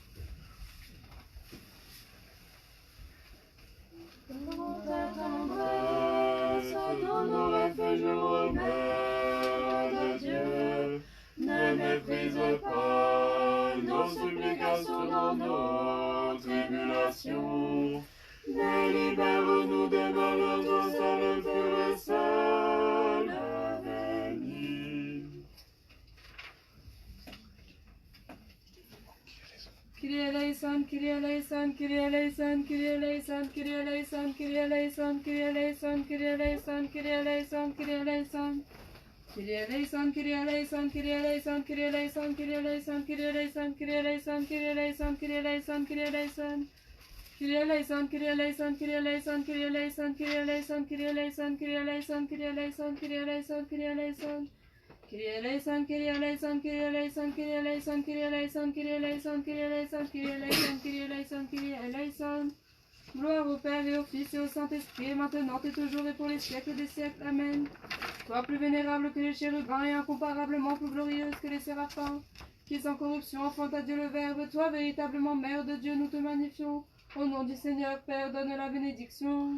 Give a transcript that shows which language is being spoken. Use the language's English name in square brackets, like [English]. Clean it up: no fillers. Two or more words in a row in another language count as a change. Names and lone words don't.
[French] Dans ta tendresse, dans nos refuges, Mère de Dieu, ne méprise pas nos supplications dans nos tribulations, mais libère-nous des malheurs, toi seul pur et seul béni. [Greek] Κύριε ἐλέησον, Κύριε ἐλέησον, Κύριε ἐλέησον, Κύριε ἐλέησον, Κύριε ἐλέησον, Κύριε ἐλέησον, Κύριε ἐλέησον, Κύριε ἐλέησον, Κύριε ἐλέησον, Κύριε ἐλέησον. Κύριε ἐλέησον, Κύριε ἐλέησον, Κύριε ἐλέησον, Κύριε ἐλέησον, Κύριε ἐλέησον, Κύριε ἐλέησον, Κύριε ἐλέησον, Κύριε ἐλέησον, Κύριε ἐλέησον, Κύριε ἐλέησον. Κύριε ἐλέησον, Κύριε ἐλέησον, Κύριε ἐλέησον, Κύριε ἐλέησον, Κύριε ἐλέησον, Κύριε ἐλέησον, Κύριε ἐλέησον, Κύριε ἐλέησον, Κύριε ἐλέησον, Κύριε ἐλέησον. Κύριε ἐλέησον, Κύριε ἐλέησον, Κύριε ἐλέησον, Κύριε ἐλέησον, Κύριε ἐλέησον, Κύριε ἐλέησον, Κύριε ἐλέησον, Κύριε ἐλέησον, Κύριε ἐλέησον, Κύριε ἐλέησον. [French] Gloire au Père et au Fils et au Saint-Esprit, et maintenant et toujours et pour les siècles des siècles. Amen. Toi plus vénérable que les chérubins et incomparablement plus glorieuse que les séraphins, qui sans corruption enfanta Dieu le Verbe, toi véritablement Mère de Dieu, nous te magnifions. Au nom du Seigneur Père, donne la bénédiction.